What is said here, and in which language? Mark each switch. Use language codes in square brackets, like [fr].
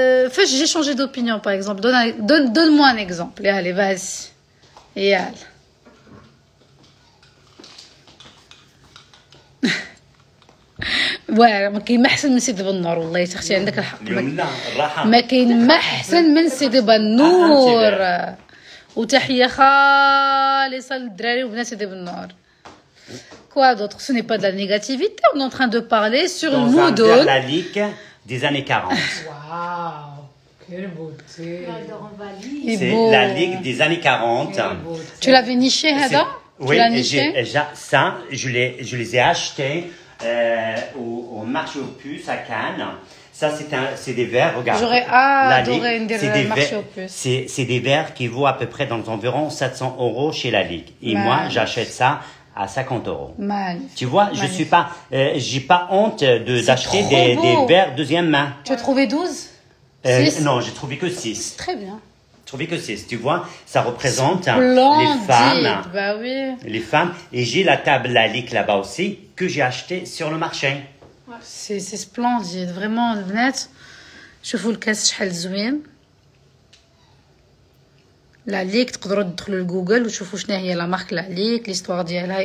[ar] فاش [fr] j'ai changé d'opinion par exemple donne-moi un exemple allez vas-y [ar] يلا ما كاين ما احسن من سيدي بنور والله يا اختي عندك الحق ما كاين ما احسن من سيدي بنور وتحيه خالصه للدراري وبنات سيدي بنور. [fr] Quoi d'autre? Ce n'est pas de la négativité, on est en train de parler sur le mood. Dans la ligue des années 40. Waouh, quelle beauté. C'est la ligue des années 40. Tu l'avais niché, Hada? Oui, ça, je les ai achetés au marché aux puces à Cannes. Ça, c'est des verres, regarde. J'aurais adoré une des marchés aux puces. C'est des verres qui vaut à peu près dans environ 700 € chez la Ligue. Et moi, j'achète ça à 50 €. Magnifique. Tu vois, je suis pas, j'ai pas honte d'acheter des verres deuxième main. Tu as trouvé 12? Non, j'ai trouvé que 6. Très bien. J'ai trouvé que 6. Tu vois, ça représente les femmes. Bah oui. Les femmes. Et j'ai la table La Ligue là-bas aussi que j'ai acheté sur le marché. C'est splendide. [ar] Vraiment, البنات شوفوا الكاس شحال زوين. لا ليك تقدروا تدخلوا لجوجل وتشوفوا شنو هي لا مارك لا ليك ليستوار ديالها.